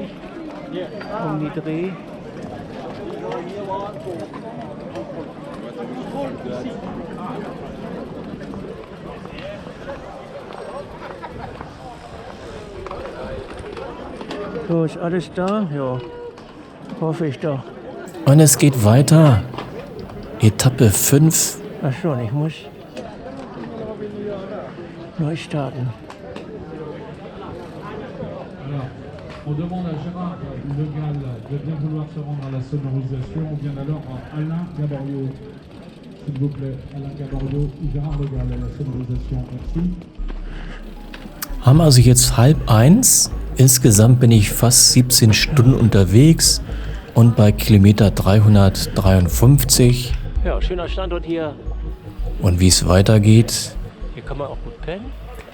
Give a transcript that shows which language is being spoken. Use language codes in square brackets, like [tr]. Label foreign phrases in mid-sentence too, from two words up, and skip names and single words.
[de] Um die Dreh. So, ist alles da? Ja, hoffe ich doch. Und es geht weiter. Etappe 5. Ach schon, ich muss neu starten. [fr] On demande à Gérard Le Gall de bien vouloir se rendre à la sonorisation. On vient alors à Alain Gaborio. S'il vous plaît, Alain Gaborio, Gérard Le Gall à la sonorisation. Merci. [de] Haben also jetzt 12:30. Insgesamt bin ich fast 17 Stunden unterwegs und bei Kilometer 353. Ja, schöner Standort hier. Und wie es weitergeht, Hier kann man auch gut pennen.